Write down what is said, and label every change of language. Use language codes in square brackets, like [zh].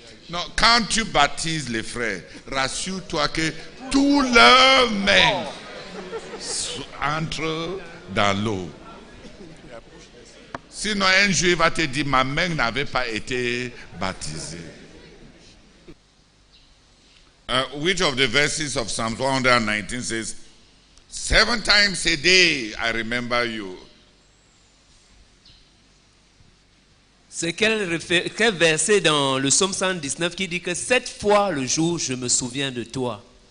[fr] Non, quand tu baptises les frères, rassure-toi que tous leurs mains entrent dans l'eau. Sinon, un juif va te dire, ma main n'avait pas été baptisée. [en] Which of the verses of Psalm 119 says, 7 times a day I remember you. [fr] C'est quel verset dans le psaume 119 qui dit que 7 fois le jour je me souviens de toi?